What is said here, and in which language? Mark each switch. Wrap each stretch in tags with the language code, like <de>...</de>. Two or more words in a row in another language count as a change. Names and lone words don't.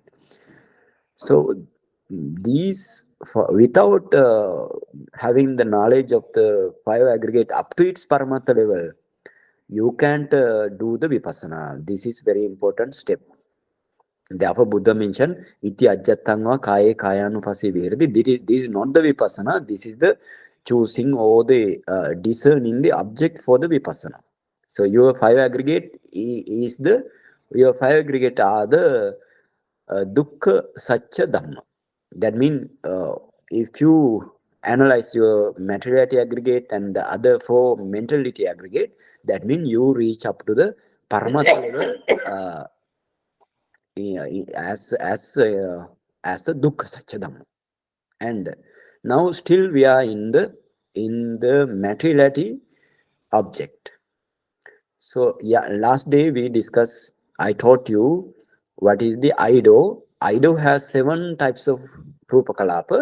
<en>So these, without having the knowledge of the five aggregate up to its Paramatma level, you can't do the Vipassana. This is very important step. Therefore, Buddha mentioned,</en> <pi>iti ajjatangva kaye kayanupassi vihirati.</pi> <en>This is not the Vipassana, this is the choosing or the discerning the object for the Vipassana. So your five aggregate your five aggregate are the</en> <pi>dukkha satya dhamma.</pi> <en>That means if you analyze your materiality aggregate and the other four mentality aggregate, that means you reach up to the Paramatma level as a</en> <pi>dukkha satya dhamma.</pi> <en>And now still we are in the materiality object. So yeah, last day we discussed, I taught you what is the Aido. Aido has 7 types of</en> <pi>Rupa Kalapa.</pi>